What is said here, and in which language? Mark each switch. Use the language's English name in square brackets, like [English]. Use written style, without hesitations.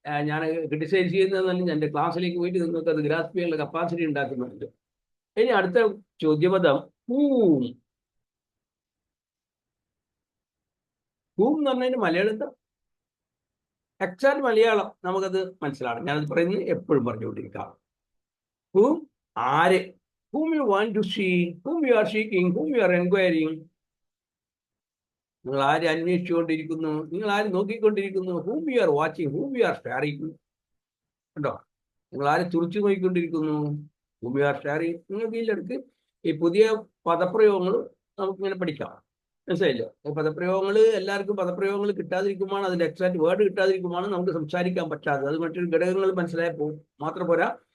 [Malayalam] ഞാൻ ക്രിട്ടിസൈസ് ചെയ്യുന്നതെന്നല്ല, എൻ്റെ ക്ലാസ്സിലേക്ക് പോയിട്ട് നിങ്ങൾക്ക് അത് ഗ്രാസ്പ് ചെയ്യാനുള്ള കപ്പാസിറ്റി ഉണ്ടാക്കുന്നുണ്ട്. ഇനി അടുത്ത ചോദ്യപദം ഹൂം. ഹൂം എന്ന് പറഞ്ഞതിന് മലയാളം എന്താ? എക്സാക്ട് മലയാളം നമുക്കത് മനസ്സിലാവും. ഞാനത് പറയുന്നത് എപ്പോഴും പറഞ്ഞുകൊണ്ടിരിക്കാം. ഹൂം, ആര്. [English] whom you want to see, whom you are seeking, whom you are inquiring. [Malayalam] നിങ്ങൾ ആര് അന്വേഷിച്ചുകൊണ്ടിരിക്കുന്നു, നിങ്ങൾ ആര് നോക്കിക്കൊണ്ടിരിക്കുന്നു. [English] whom you are watching, whom you are staring. [Malayalam] കണ്ടോ, നിങ്ങൾ ആര് തുറച്ചു നോക്കിക്കൊണ്ടിരിക്കുന്നു, [English] whom you are staring. [Malayalam] നിങ്ങൾക്ക് ഇതിലെടുക്ക് ഈ പുതിയ പദപ്രയോഗങ്ങൾ നമുക്കിങ്ങനെ പഠിക്കാം, മനസ്സിലായില്ലോ. പദപ്രയോഗങ്ങൾ എല്ലാവർക്കും പദപ്രയോഗങ്ങൾ കിട്ടാതിരിക്കുമ്പോൾ, അതിൻ്റെ എക്സാക്ട് വേർഡ് കിട്ടാതിരിക്കുമ്പോൾ നമുക്ക് സംസാരിക്കാൻ പറ്റാതെ, അത് മറ്റൊരു ഘടകങ്ങൾ മനസ്സിലായപ്പോൾ മാത്രം പോരാ.